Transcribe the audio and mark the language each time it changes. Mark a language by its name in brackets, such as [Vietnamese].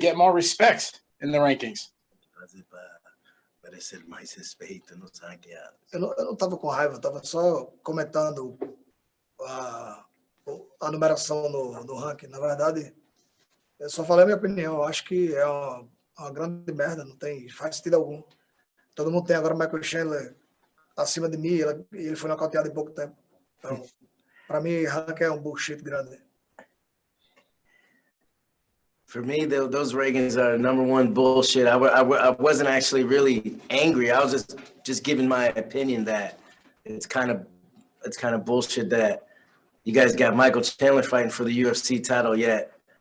[English] get more respect in the rankings. [Portuguese] Parecer mais respeito nos ranqueados. Eu não estava com raiva, eu estava só comentando a numeração no ranking. Na verdade, eu só falei a minha opinião. Eu acho que é uma grande merda, não faz sentido algum. Todo mundo tem agora o Michael Chandler acima de mim e ele foi nocauteado em pouco tempo. Então, para mim, ranking é um bullshit grande. [English] For me, those Reagans are number one bullshit. I wasn't actually really angry. I was just giving my opinion that it's kind of bullshit that you guys got Michael Chandler fighting for the UFC title yet.